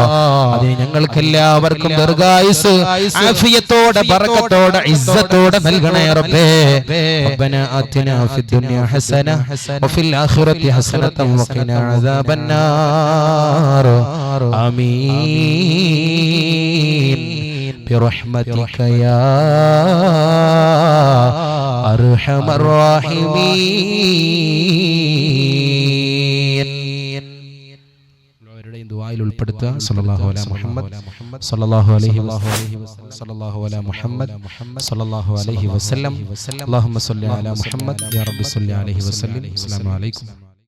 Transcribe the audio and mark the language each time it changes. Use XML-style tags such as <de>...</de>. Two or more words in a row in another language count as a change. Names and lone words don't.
<ml>അതിന് ഞങ്ങൾക്കെല്ലാവർക്കും ദീർഘായുസ് ആഫിയത്തോടെ ബറക്കത്തോടെ ഇസ്സത്തോടെ നൽകണേ റബ്ബേ.</ml> <ar>ربنا آتنا في الدنيا حسنة وفي الآخرة حسنة وقنا عذاب النار. ആമീൻ برحمتك يا أرحم الراحمين.</ar> <ml>ദുആയിൽ ഉൾപ്പെടുത്തുക.</ml> <ar>صلى الله على محمد صلى الله عليه وسلم صلى الله على محمد صلى الله عليه وسلم. اللهم صل على محمد يا ربي صل عليه وسلم. السلام عليكم.</ar>